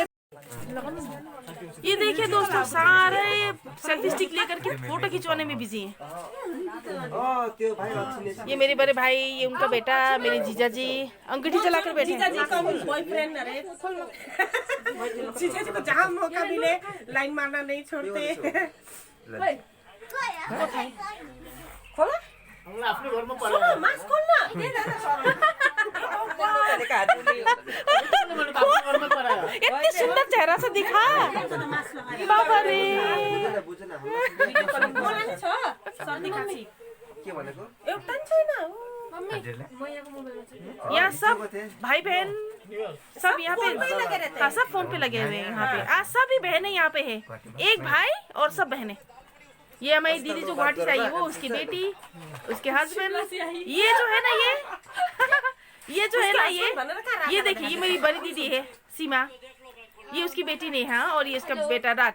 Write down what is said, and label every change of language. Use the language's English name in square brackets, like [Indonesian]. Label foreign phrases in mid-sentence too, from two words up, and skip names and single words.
[Hindi] ये देखिए दोस्तों, सारे सेल्फी स्टिक लेकर के फोटो खिंचवाने में बिजी हैं। ये मेरे बड़े भाई, ये उनका बेटा, मेरे जीजा जी अंगूठी चलाकर बैठे हैं। जीजा जी का बॉयफ्रेंड अरे जीजा जी को जहाँ मौका मिले लाइन मारना नहीं छोड़ते। [Nepali] खोला आफ्नो घरमा परेको मास्क खोल्न। [Hindi] इतनी सुंदर चेहरा से दिखा बाबा रे। [Nepali] मलाई नि छ [Hindi] सर्दी खाँसी [Nepali] के भनेको एउटा नि छैन। [Hindi] यहाँ सब भाई बहन सब यहाँ पे, हाँ सब फोन पे लगे हुए हैं यहाँ पे। आज सभी बहनें यहाँ पे है, एक भाई और सब बहनें। ये हमारी दीदी जो गुवाहाटी से आई है, वो उसकी बेटी, उसके हस्बैंड, ये जो है ना ये जो है ना ये देखिए, ये मेरी बड़ी दीदी है सीमा, ये उसकी बेटी नेहा, और ये उसका बेटा राजा।